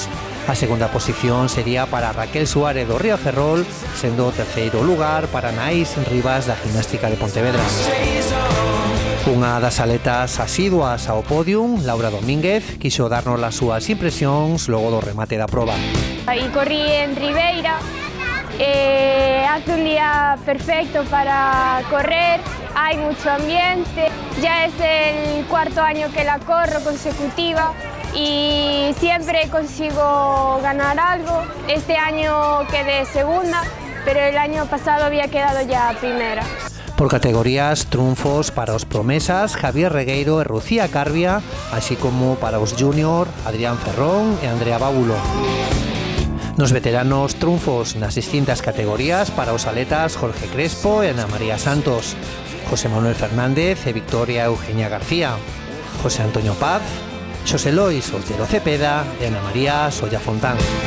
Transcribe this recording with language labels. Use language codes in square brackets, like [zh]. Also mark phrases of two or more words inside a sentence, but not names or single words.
[gl] A segunda posición sería para Raquel Suárez do Río Ferrol, sendo o terceiro lugar para Anaís Rivas da Gimnástica de Pontevedra. Unha das atletas asiduas ao podium, Laura Domínguez, quixo darnos as súas impresións logo do remate da proba. [es] Aí corrí en Ribeira, hace un día perfecto para correr, hay mucho ambiente, ya es el cuarto año que la corro consecutiva y siempre consigo ganar algo. Este año quedé segunda, pero el año pasado había quedado ya primera. [gl] Por categorías, triunfos para os promesas Javier Regueiro e Lucía Carbia, así como para os júnior Adrián Ferrón e Andrea Bábulo. Nos veteranos, triunfos nas distintas categorías para os atletas Jorge Crespo e Ana María Santos, José Manuel Fernández e Victoria Eugenia García, José Antonio Paz, Xosé Lois Otero Cepeda e Ana María Solla Fontán.